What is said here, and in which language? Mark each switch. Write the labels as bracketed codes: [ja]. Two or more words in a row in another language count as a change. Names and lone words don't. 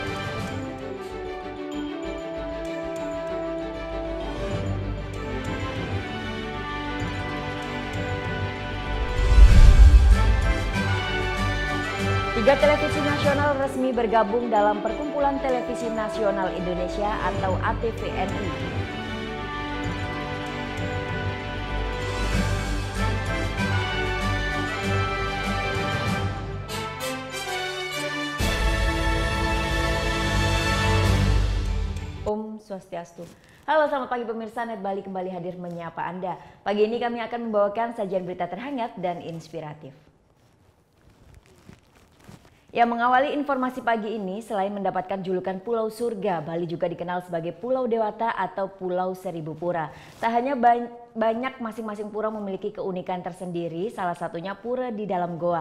[id] Tiga televisi nasional resmi bergabung dalam Perkumpulan Televisi Nasional Indonesia atau ATVNI. [ban] Om Swastiastu. [id] Halo, selamat pagi pemirsa, Net Bali kembali hadir menyapa Anda. Pagi ini kami akan membawakan sajian berita terhangat dan inspiratif. Yang mengawali informasi pagi ini, selain mendapatkan julukan Pulau Surga, Bali juga dikenal sebagai Pulau Dewata atau Pulau Seribu Pura. Tak hanya banyak, masing-masing pura memiliki keunikan tersendiri, salah satunya pura di dalam goa.